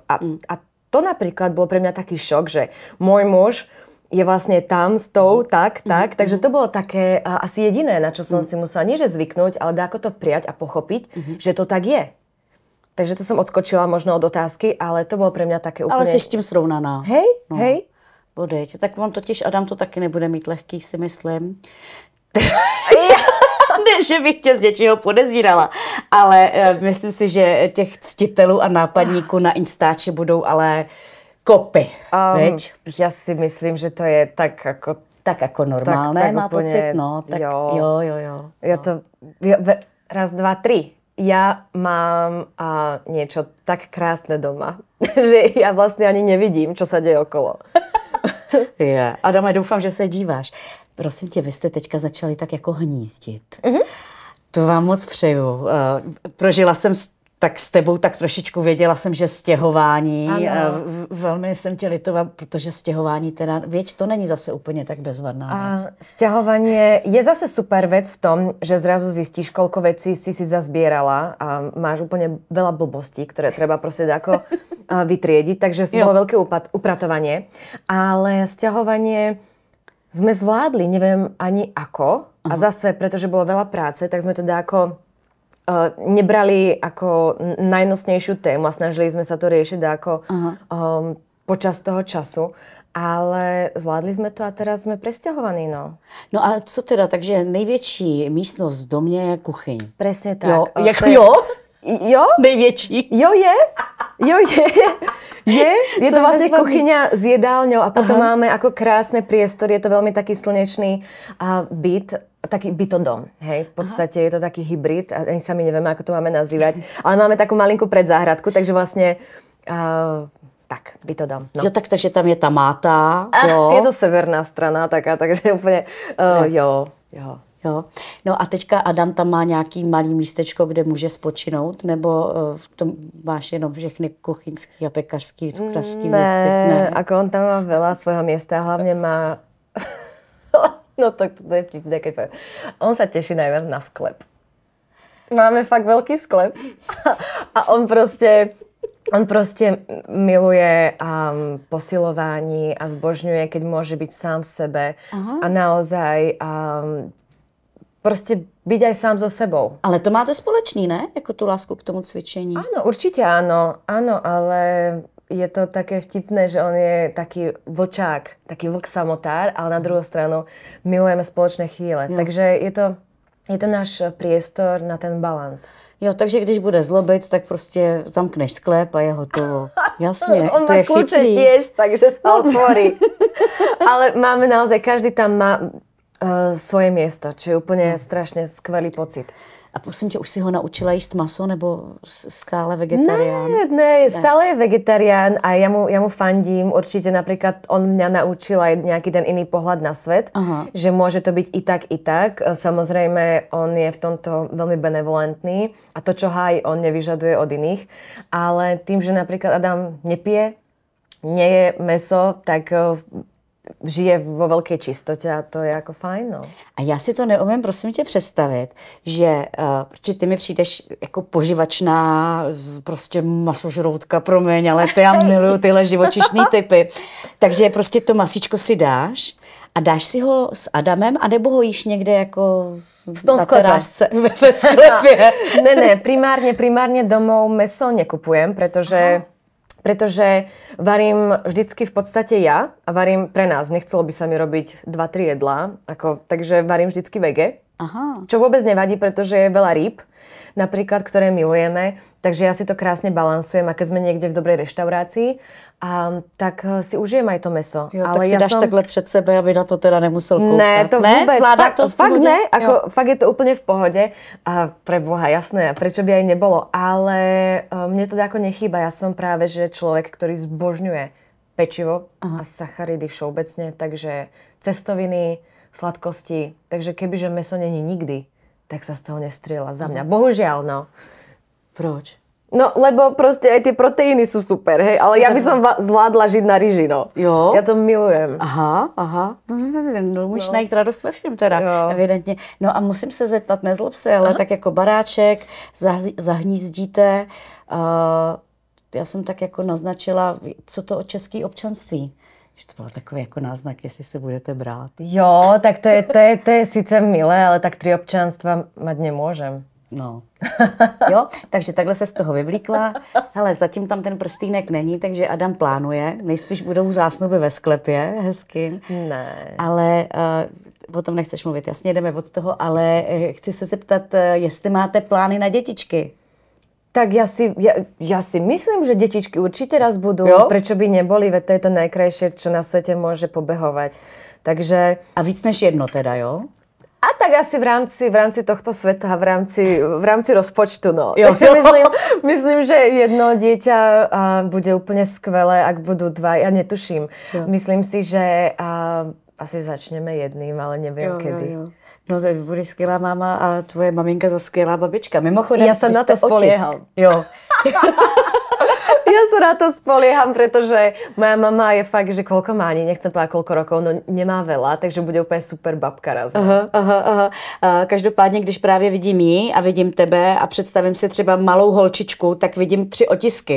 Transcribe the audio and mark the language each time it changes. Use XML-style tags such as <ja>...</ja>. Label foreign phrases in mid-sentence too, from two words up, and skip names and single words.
<sk>A to napríklad bol pre mňa taký šok, že môj muž je vlastne tam s tou, takže to bolo také asi jediné, na čo som si musela nie že zvyknúť, ale ako to prijať a pochopiť, že to tak je. Takže to som odskočila možno od otázky, ale to bolo pre mňa také úplne...</sk> <cs>Ale si s tím srovnaná.</cs> <sk>Hej, hej. Bodejť.</sk> <cs>Tak on totiž, Adam to taky nebude mít lehký, si myslím. Ne, že bych tě z něčeho podezírala, ale myslím si, že těch ctitelů a nápadníků na Instači budou ale kopy,</cs> <sk>veď? Ja si myslím, že to je tak ako normálne, tak má úplne, pocit, no, tak jo. Ja to, raz, dva, tri. Ja mám niečo tak krásne doma, že ja vlastne ani nevidím, čo sa deje okolo.</sk> <en>Yeah.</en> <cs>Adame, doufám, že se díváš. Prosím tě, vy jste teďka začali tak jako hnízdit. To vám moc přeju. Prožila jsem tak s tebou tak trošičku, věděla jsem, že stěhování, velmi jsem tě litovala, protože stěhování teda, věď, to není zase úplně tak bezvadná věc.</cs> <sk>Sťahovanie je zase super vec v tom, že zrazu zistíš, koľko vecí si zazbierala a máš úplne veľa blbostí, ktoré treba proste ako vytriediť, takže bolo veľké upratovanie. Ale sťahovanie sme zvládli, neviem ani ako. A zase, pretože bolo veľa práce, tak sme to ako nebrali ako najnosnejšiu tému a snažili sme sa to riešiť ako počas toho času. Ale zvládli jsme to a teraz jsme presťahovaní, no.</sk> <cs>No a co teda, takže největší místnost v domě je kuchyň.</cs> <sk>Presne tak.</sk> <cs>Jo, jo? Jo? Největší. Jo je.</cs> <sk>Je to vlastne kuchyňa s jedálňou a potom máme ako krásne priestory, je to veľmi taký slnečný byt, taký bytodom, hej, v podstate je to taký hybrid, ani sami nevieme, ako to máme nazývať, ale máme takú malinkú predzáhradku, takže vlastne tak, bytodom. No.</sk> <cs>Jo, takže tam je ta máta, jo.</cs> <sk>Je to severná strana taká, takže úplně, jo.</sk> <cs>No a teďka Adam tam má nějaký malý místečko, kde může spočinout, nebo to máš jenom všechny kuchyňský a pekařský, cukrařský věci? Ne,</cs> <sk>ako on tam má veľa svojho miesta, hlavne má, no to je vtipné, keď poviem. On sa teší najviac na sklep. Máme fakt veľký sklep a on proste miluje posilování a zbožňuje, keď môže byť sám v sebe. A naozaj prostě byť aj sám so sebou.</sk> <cs>Ale to máte společný, ne? Jako tu lásku k tomu cvičení.</cs> <sk>Áno, určite áno. Áno, ale je to také vtipné, že on je taký vlčák, taký vlk samotár, ale</sk> <cs>na druhou stranu</cs> <sk>milujeme spoločné chvíle.</sk> <cs>Jo.</cs> <sk>Takže je to náš priestor na ten balans.</sk> <cs>Jo, takže když bude zlobit, tak prostě zamkneš sklep a je hotovo. Jasně, on to je chytrý.</cs> <sk>On má kľúče tiež, takže sa otvorí. Ale máme naozaj, každý tam má svoje miesto, čo je úplne strašne skvelý pocit.</sk> <cs>A prosím tě, už si ho naučila jíst maso, nebo stále vegetarián? Ne,</cs> <sk>stále je vegetarián a ja mu fandím. Určite napríklad on mňa naučil aj nejaký ten iný pohľad na svet, že môže to byť i tak. Samozrejme, on je v tomto veľmi benevolentný a to, čo hájí, on nevyžaduje od iných. Ale tým, že napríklad Adam nepije, neje meso, tak žije vo</sk> <cs>velké čistotě</cs> <sk>a to je jako fajn, no.</sk> <cs>A já si to neumím, prosím tě, představit, že protože ty mi přijdeš jako poživačná, prostě masožroutka, promiň, ale to já miluju tyhle živočišný typy. Takže prostě to masíčko si dáš a dáš si ho s Adamem, anebo ho jíš někde jako na terážce ve sklepě? Ne,</cs> <sk>primárne domov meso nekupujem, pretože varím vždycky v podstate ja a varím pre nás. Nechcelo by sa mi robiť 2-3 jedlá, takže varím vždycky vege. Čo vôbec nevadí, pretože je veľa rýb, napríklad, ktoré milujeme, takže ja si to krásne balansujem a keď sme niekde v dobrej reštaurácii, tak si užijem aj to meso.</sk> <cs>Jo, ale tak si dáš takhle před sebe, aby na to teda nemusel koukat. Ne, to vůbec. Zvládá to v pohodě?</cs> <sk>Fakt je to úplne v pohode. A pre Boha, jasné, prečo by aj nebolo. Ale mne to ako nechýba. Ja som práve že človek, ktorý zbožňuje pečivo a sacharidy všeobecne, takže cestoviny, sladkosti. Takže kebyže meso není nikdy, tak sa z toho nestrieľa za mňa. Bohužiaľ, no.</sk> <cs>Proč?</cs> <sk>No, lebo proste aj tie proteíny sú super, hej, ale ja by som zvládla žiť na ryži, no.</sk> <cs>Jo?</cs> <sk>Ja to milujem. Aha.</sk> <cs>No, můžeš najít radost ve všem teda, evidentně. No a musím se zeptat, nezlob se, ale tak jako baráček, zahnízdíte, já jsem tak jako naznačila, co to o české občanství. Že to byl takový jako náznak, jestli se budete brát. Jo, tak to je sice milé,</cs> <sk>ale tak 3 občanstva mať nemôžem. No.</sk> <cs>Jo, takže takhle se z toho vyvlíkla. Hele, zatím tam ten prstýnek není, takže Adam plánuje. Nejspíš budou zásnuby ve sklepě, hezky. Ne. Ale o tom nechceš mluvit, jasně jdeme od toho, ale chci se zeptat, jestli máte plány na dětičky.</cs> <sk>Tak ja si myslím, že detičky určite raz budú.</sk> <cs>Jo?</cs> <sk>Prečo by neboli? Veď to je to najkrajšie, čo na svete môže pobehovať. Takže...</sk> <cs>A víc než jedno teda, jo?</cs> <sk>A tak asi v rámci tohto sveta, v rámci rozpočtu, no.</sk> <cs>Jo.</cs> <sk>Myslím, že jedno dieťa bude úplne skvelé, ak budú dva. Ja netuším. Jo. Myslím si, že asi začneme jedným, ale neviem kedy.</sk> <cs>Jo. No to budeš skvělá máma a tvoje maminka za skvělá babička. Mimochodem,</cs> <sk>ja sa na to spolieham.</sk> <cs>Jo.</cs> <sk>Ja sa na to spolieham, pretože moja mama je fakt, že koľko má ani, nechcem povedať koľko rokov, no nemá veľa, takže bude úplně super babka raz.</sk> <cs>Aha. Každopádně, když právě vidím jí a vidím tebe a představím si třeba malou holčičku, tak vidím 3 otisky.</cs>